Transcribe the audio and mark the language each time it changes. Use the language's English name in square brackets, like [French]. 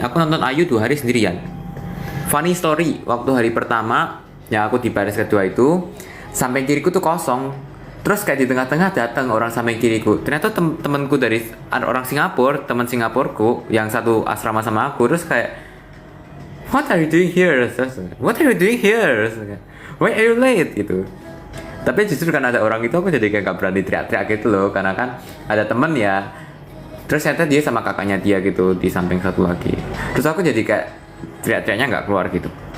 [Indonesian] Aku nonton Ayu 2 hari sendirian. [English] Funny story, [Indonesian] waktu hari pertama yang aku di baris kedua itu, samping kiriku tuh kosong. Terus kayak di tengah-tengah datang orang samping kiriku. Ternyata temanku dari orang Singapura, teman Singapurku yang satu asrama sama aku. Terus kayak, [English] what are you doing here? What are you doing here? Why are you late? [Indonesian] Gitu. Tapi justru karena ada orang itu aku jadi kayak gak berani teriak-teriak gitu loh. Karena kan ada temen ya. Terus ternyata dia sama kakaknya dia gitu di samping satu lagi. Terus aku jadi kayak teriak-teriaknya gak keluar gitu.